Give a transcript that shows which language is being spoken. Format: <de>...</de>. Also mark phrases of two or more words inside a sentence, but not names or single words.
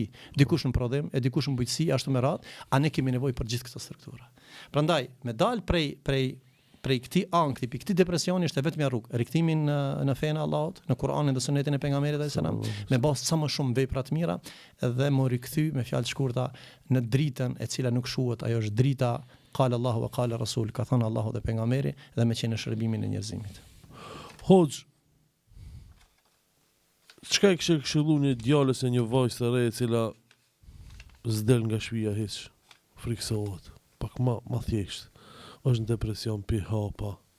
<sq>Dikush në prodhim, e dikush në bujqësi, ashtu me radhë, a ne kemi nevojë për gjithë këto struktura. Prandaj, me dal prej këtij ankthi, këtij depresioni është vetëm rrugë, rikthimi në fenë e Allahut, në Kur'anin dhe Sunetin e pejgamberit</sq> <ar>صلى الله عليه وسلم,</ar> <sq>me bas sa më shumë vepra të mira dhe më rikthy me fjalë të shkurta në dritën e cila nuk shuhet, ajo është drita</sq> <ar>قال الله وقال الرسول,</ar> <sq>ka thënë Allahu dhe pejgamberi dhe me qenë në shërbimin e njerëzimit. Hoxh, çka e kishë këshilluar një djalë ose një vajzë të re e cila s'del nga shtëpia hiç, friksohet, pak më thjesht, është në depresion, pi hapa.</sq>